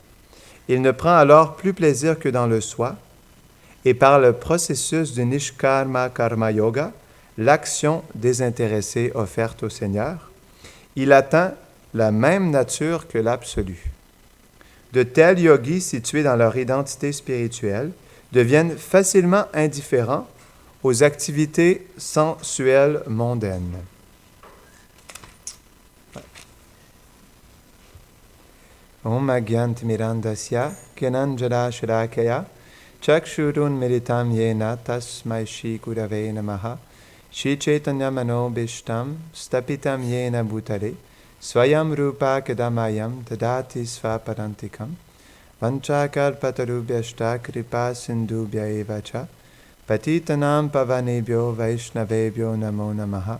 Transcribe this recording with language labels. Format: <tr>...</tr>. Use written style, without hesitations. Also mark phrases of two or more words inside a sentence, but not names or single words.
<fr>Il ne prend alors plus plaisir que dans le soi, et par le processus du</fr> <sa>Nishkarma Karma Yoga,</sa> <fr>l'action désintéressée offerte au Seigneur, il atteint la même nature que l'absolu. De tels yogis situés dans leur identité spirituelle deviennent facilement indifférents aux activités sensuelles mondaines.</fr> <sa>Om Agyantimirandasya Gyananjana Shirakaya Chakshurun Militam Yena Tasmai Shri Gurave Namaha Shri Chaitanya Mano Bishtam Stapitam Yena Bhutale Swayam Rupa Kadamayam Tadati Svaparantikam Vanchakalpatarubhyashta kripa sindhubhya eva cha patitanam pavanebhyo vaishnavebhyo namo namaha.</sa>